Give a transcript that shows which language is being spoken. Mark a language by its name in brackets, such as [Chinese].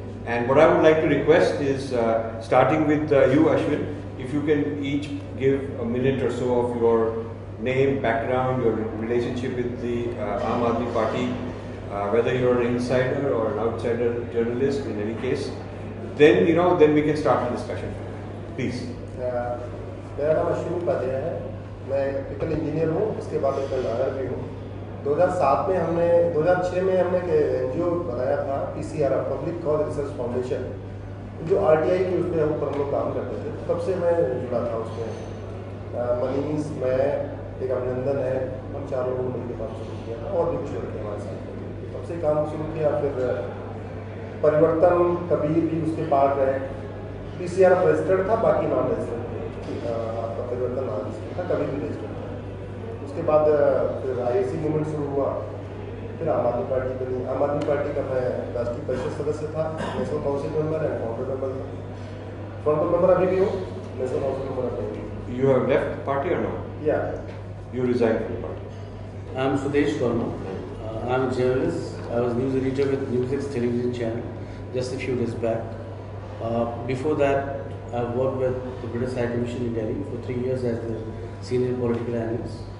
[English] And what I would like to request is, starting with you, Ashwin, if you can each give a minute or so of your name, background, your relationship with the Aam Aadmi Party, whether you're an insider or an outsider journalist, in any case, then then we can start the discussion. Please. [Hindi] मेरा नाम अश्विनी उपाध्याय है। मैं electrical engineer हूँ, इसके बाद एक lawyer भी हूँ। 2006 में हमने एक एनजीओ बनाया था, PCR, public cause research foundation, जो आरटीआई के उसमें ऊपर हम लोग काम करते थे। तब से मैं जुड़ा था उसमें। मनीष, मैं, एक अभिनंदन है, हम चारों लोग मिलकर काम शुरू किया था और भी कुछ लड़के हमारे साथ। तब से काम शुरू किया। फिर परिवर्तन, कबीर भी उसके पार्ट रहे। पीसीआर रजिस्टर्ड था, बाकी नॉन रजिस्टर्ड आपका परिवर्तन नाम था, कभी भी रजिस्टर्ड था। उसके बाद फिर आईएसी मूवमेंट शुरू हुआ, फिर आम आदमी पार्टी बनी। आम आदमी पार्टी का मैं राष्ट्रीय परिषद सदस्य था, [English] national council member and founder member [Hindi] था। फाउंडर मेंबर अभी भी हूँ, नेशनल काउंसिल मेंबर नहीं। [English] You have left the party or no? Yeah. You resigned from the party. I am Sudesh Verma. I am a journalist. I was news editor with Newsx television channel just a few days back. Before that, I've worked with the British High Commission in Delhi for 3 years as the senior political analyst.